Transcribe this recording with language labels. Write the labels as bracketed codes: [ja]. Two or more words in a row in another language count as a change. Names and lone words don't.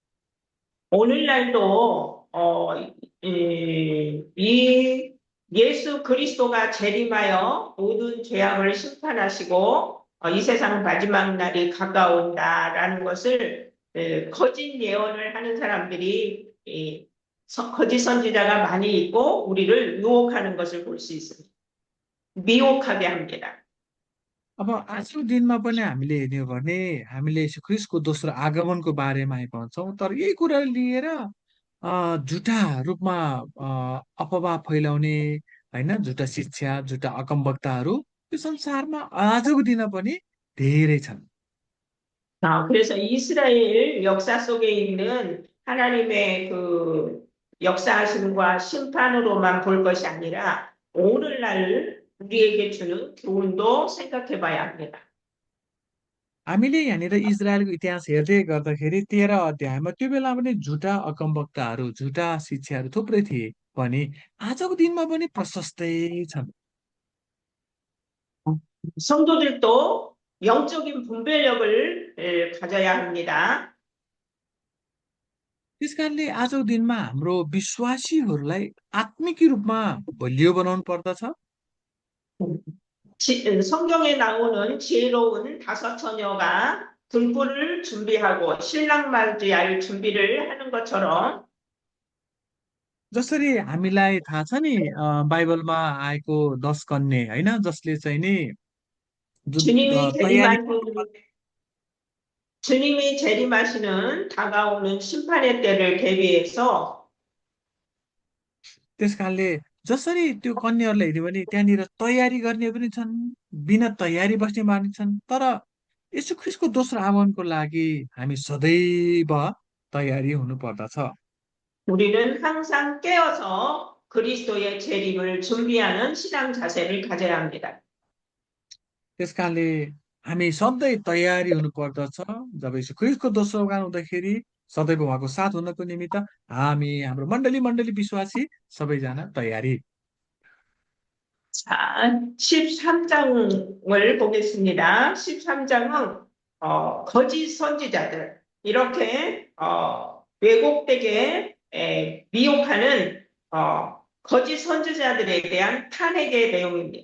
[ko] 오늘날도 이 예수 그리스도가 재림하여 모든 죄악을 심판하시고 이 세상 마지막 날이 가까운다라는 것을 거짓 예언을 하는 사람들이 거짓 선지자가 많이 있고 우리를 유혹하는 것을 볼 수 있습니다. 미혹하게 합니다. [ne] अब आजको दिनमा पनि हामीले हेर्ने हो भने हामीले यीशु ख्रीष्टको दोस्रो आगमनको बारेमा हामी भन्छौँ तर यही कुरा लिएर झुटा रूपमा अफवाह फैलाउने होइन झुटा शिक्षा झुटा अगमवक्ताहरू यो संसारमा आजको दिन पनि धेरै छन्। [ko] 그래서 이스라엘 역사 속에 있는 하나님의 그 역사하심과 심판으로만 볼 것이 아니라 오늘날 우리에게 주는 교훈도 생각해 봐야 합니다. [ne] हामीले यहाँनिर इजरायलको इतिहास हेर्दै गर्दाखेरि 13 अध्यायमा त्यो बेला पनि झुटा अगमवक्ताहरू झुटा शिक्षाहरू थुप्रै थिए भने आजको दिनमा पनि प्रशस्तै छन्। [ko] 성도들도 영적인 분별력을 가져야 합니다. [ne] त्यसकारणले आजको दिनमा हाम्रो विश्वासीहरूलाई आत्मिक रूपमा बलियो बनाउनु पर्दछ। [ko] 성경에 나오는 지혜로운 다섯 처녀가 등불을 준비하고 신랑 맞이할 준비를 하는 것처럼 [ne] जसरी हामीलाई थाहा छ नि बाइबलमा आएको 10 कन्ये होइन जसले चाहिँ नि जुन [ko] 주님이 [ne] तयारी [ko] 재림하는 주님이 재림하시는 다가오는 심판의 때를 대비해서 [ne] त्यसकारणले जसरी त्यो कन्याहरूलाई हेऱ्यो भने त्यहाँनिर तयारी गर्ने पनि छन् बिना तयारी बस्ने मानिस छन् तर यसो ख्रिस्टको दोस्रो आगमनको लागि हामी सदैव तयारी हुनु पर्दछ। [ko] 우리는 항상 깨어서 그리스도의 재림을 준비하는 신앙 자세를 가져야 합니다. [ne] त्यसकारणले हामी सधैँ तयारी हुनु पर्दछ जब यसो ख्रिस्टको दोस्रो आगमन हुँदाखेरि सदैव उहाँको साथ हुनको निमित्त हामी हाम्रो मण्डली विश्वासी सबैजना तयारी। [ko] 자, 13장을 보겠습니다. 13장은 거짓 선지자들 이렇게 왜곡되게 미혹하는 거짓 선지자들에 대한 탄핵의 내용입니다.